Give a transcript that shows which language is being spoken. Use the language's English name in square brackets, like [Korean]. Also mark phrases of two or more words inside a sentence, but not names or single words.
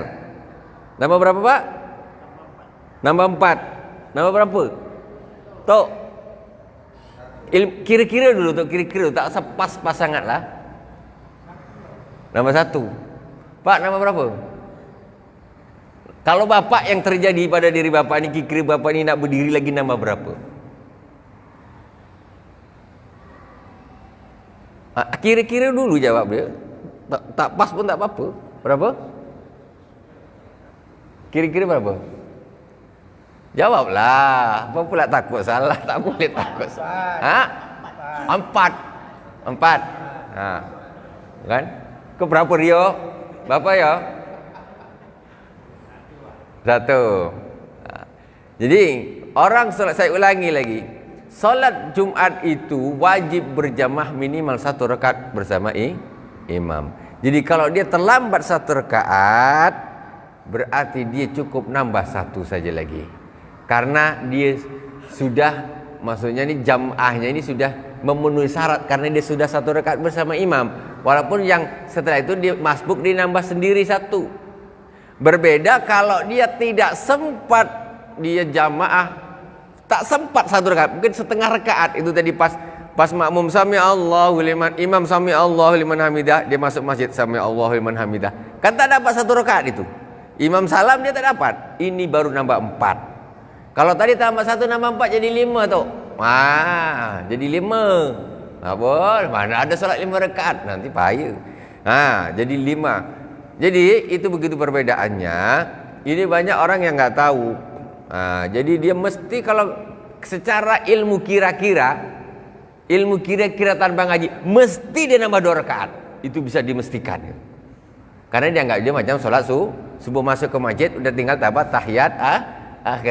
[Malay] Nambah berapa, Pak? Nambah 4. Nambah berapa? Tok. Kira-kira dulu, Tok. Kira-kira. Tak sepas-pas sangat lah. Nambah 1. Pak, nambah berapa? Kalau bapak yang terjadi pada diri bapak ni, kira bapak ni nak berdiri lagi, nambah berapa? Kira-kira dulu jawab dia. Tak pas pun tak apa-apa. Berapa? Kira-kira berapa? Jawablah. Apa pula takut salah? Tak boleh takut. 4. Kan? Ke berapa Rio? Berapa ya? 1. [Indonesian] Jadi orang solat, saya ulangi lagi, solat Jumat itu wajib berjamaah minimal 1 rakaat bersama imam. Jadi kalau dia terlambat 1 rakaat, berarti dia cukup nambah 1 saja lagi. Karena dia sudah, maksudnya ni jamaahnya ini sudah memenuhi syarat, karena dia sudah 1 rakaat bersama imam. Walaupun yang setelah itu dia masbuk, dia nambah sendiri 1. Berbeda kalau dia tidak sempat, dia jamaah tak sempat 1 rakaat, mungkin setengah rakaat. Itu tadi pas makmum [Arabic] sami Allahu liman, [Indonesian] imam [Arabic] sami Allahu liman hamidah, [Indonesian] dia masuk masjid [Arabic] sami Allahu liman hamidah, [Indonesian] kan tak dapat 1 rakaat itu. Imam salam dia tak dapat. Ini baru nambah 4. Kalau tadi tambah 1 nambah 4 jadi 5 tu. Jadi 5. Apa? Mana ada solat 5 rakaat, nanti payah. Jadi 5. Jadi itu begitu perbedaannya. Ini banyak orang yang enggak tahu. Jadi dia mesti, kalau secara ilmu kira-kira tanpa ngaji, mesti dia nambah 2 rakaat. Itu bisa dimestikan. Karena dia enggak, dia macam solat subuh masuk ke masjid, udah tinggal dapat tahiyat akhir.